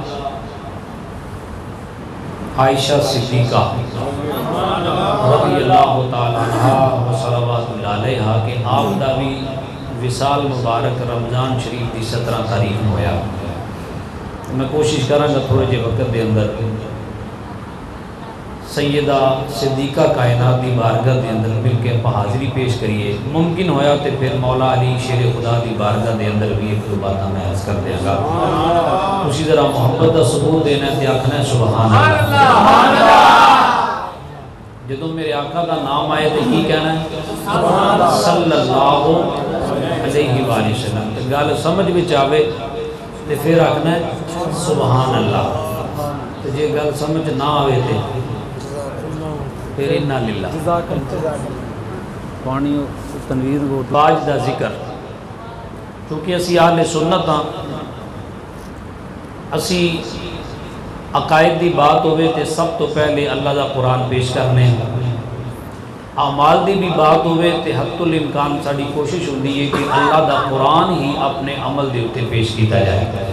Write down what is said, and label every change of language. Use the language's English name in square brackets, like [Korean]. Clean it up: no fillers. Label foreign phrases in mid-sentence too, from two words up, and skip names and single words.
[Punjabi] عائشہ صدیقہ [Arabic] رضی اللہ تعالیٰ عنہ [Punjabi] و صلوات اللہ علیہ کہ آپ دا بھی وصال مبارک رمضان شریف دی 17 تاریخ میں ہویا میں کوشش کراں گا تھوڑے جے وقت دے اندر سیدہ صدیقہ کائنات دی بارگاہ دے اندر مل کے حاضری پیش کریے ممکن ہویا تے پھر مولا علی شیر خدا دی بارگاہ دے اندر بھی ایک دو باتاں میں عرض کر دیا گا تسی ذرا محبت کا ثبوت دینا ہے تے آکھنا ہے [Arabic] سبحان اللہ۔ جدوں میرے آقا کا نام آئے تو کی کہنا ہے صلی اللہ علیہ وآلہ وسلم۔ [Punjabi] تے گل سمجھ وچ آوے تے پھر آکھنا ہے [Arabic] سبحان اللہ۔ [Punjabi] تے جے گل سمجھ نہ آوے تے پھر [Arabic] انا للہ۔ [Punjabi] پانی تنویر کو باج دا ذکر، کیونکہ اسی اہل سنت ہاں، اسی عقائد دی بات ہوئے تے سب تو پہلے اللہ دا قرآن پیش کرنے ہیں، اعمال دی بھی بات ہوئے تے حد الامکان ساری کوشش ہوتی ہے کہ اللہ دا قرآن ہی اپنے عمل دے اتے پیش کیتا جائے۔